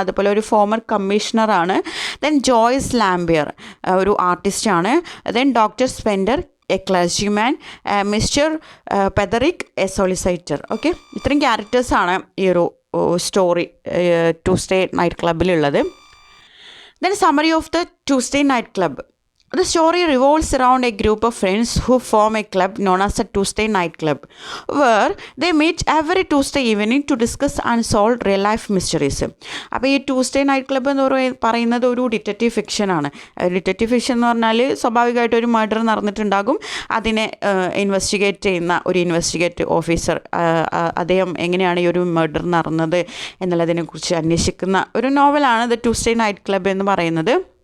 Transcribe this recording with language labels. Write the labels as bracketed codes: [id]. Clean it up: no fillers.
[ml] അതുപോലെ ഒരു former കമ്മീഷണറാണ്. Then Joyce ലാംബിയർ, ഒരു ആർട്ടിസ്റ്റാണ്. [en] Then doctor Pender, a clergyman, mister Petherick, a solicitor. [ml] Okay, ഇത്രയും ക്യാരക്ടേഴ്സാണ് ഈ ഒരു story Tuesday night ക്ലബിലുള്ളത്. [en] Then summary of the Tuesday Night Club. The story revolves around a group of friends who form a club known as the Tuesday Night Club, where they meet every Tuesday evening to discuss and solve real-life mysteries. [ml] അപ്പോൾ ഈ Tuesday night club എന്ന് പറയുന്നത് ഒരു detective ഫിക്ഷനാണ്. Detective fiction എന്ന് പറഞ്ഞാൽ സ്വാഭാവികമായിട്ട് ഒരു murder നടന്നിട്ടുണ്ടാകും. അതിനെ ഇൻവെസ്റ്റിഗേറ്റ് ചെയ്യുന്ന ഒരു ഇൻവെസ്റ്റിഗേറ്റ് ഓഫീസർ, അദ്ദേഹം എങ്ങനെയാണ് ഈ ഒരു മർഡർ നടന്നത് എന്നുള്ളതിനെക്കുറിച്ച് അന്വേഷിക്കുന്ന ഒരു നോവലാണ് ദ ട്യൂസ്ഡേ നൈറ്റ് ക്ലബ്ബ് എന്ന് പറയുന്നത്.